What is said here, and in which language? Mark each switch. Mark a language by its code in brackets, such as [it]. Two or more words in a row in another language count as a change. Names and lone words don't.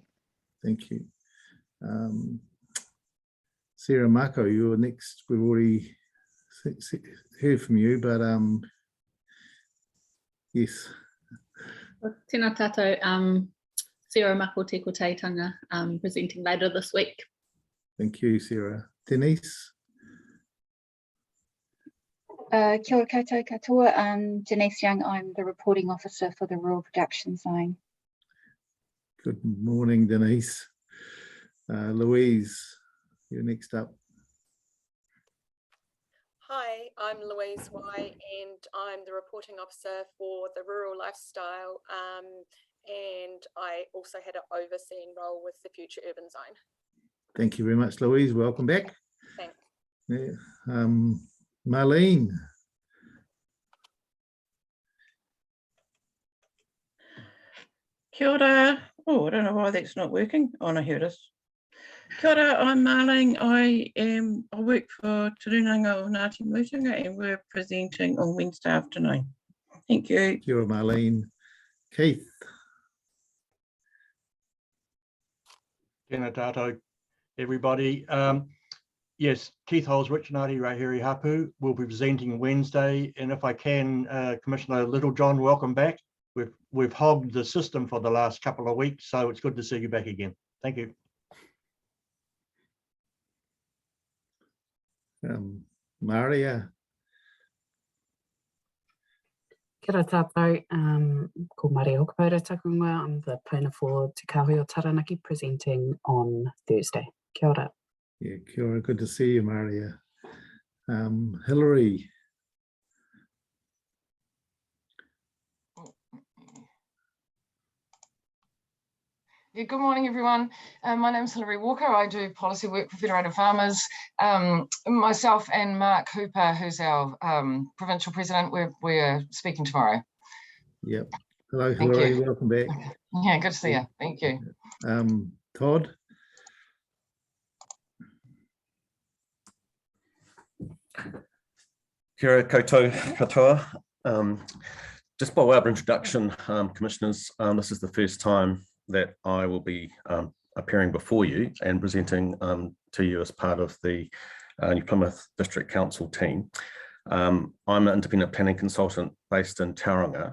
[en] Thank you. Sarah Mako, you're next. We've already heard from you, but yes. [mi] Tēnā tātou, Sarah Mako Teko Teitanga, [en] presenting later this week. Thank you, Sarah. Denise? [mi] Kia ora koutou katoa, [en] Denise Young, I'm the reporting officer for the Rural Production Zone. Good morning, Denise. Louise, you're next up. Hi, I'm Louise Y, and I'm the reporting officer for the Rural Lifestyle, and I also had an overseeing role with the Future Urban Zone. Thank you very much, Louise. Welcome back. Thanks. Yeah. Marlene. [mi] Kia ora. [en] Oh, I don't know why that's not working. Oh, no, here it is. [mi] Kia ora, [en] I'm Marlene. I work for Te Runanga o Ngāti Mutunga, and we're presenting on Wednesday afternoon. Thank you. [mi] Kia ora, Marlene. Keith. Tēnā tātou, [en] everybody. Yes, Keith Holes, Wichanati Rahiri Hapu will be presenting Wednesday, and if I can, Commissioner Littlejohn, welcome back. We've hogged the system for the last couple of weeks, so it's good to see you back again. Thank you. Maria. [mi] Kia ora tātou, ko Maria Hokapaura takunga. [en] I'm the planner for Te Kahui o Taranaki, presenting on Thursday. [mi] Kia ora. Yeah, kia ora, [en] good to see you, Maria. Hillary. Yeah, good morning, everyone. My name is Hillary Walker. I do policy work for Federated Farmers. Myself and Mark Hooper, who's our provincial president, we're speaking tomorrow. Yep. Hello, Hillary. Welcome back. Yeah, good to see you. Thank you. Todd. [mi] Kia ora koutou katoa. [en] Just by way of introduction, commissioners, this is the first time that I will be appearing before you and presenting to you as part of the New Plymouth District Council team. I'm an independent planning consultant based in Tauranga.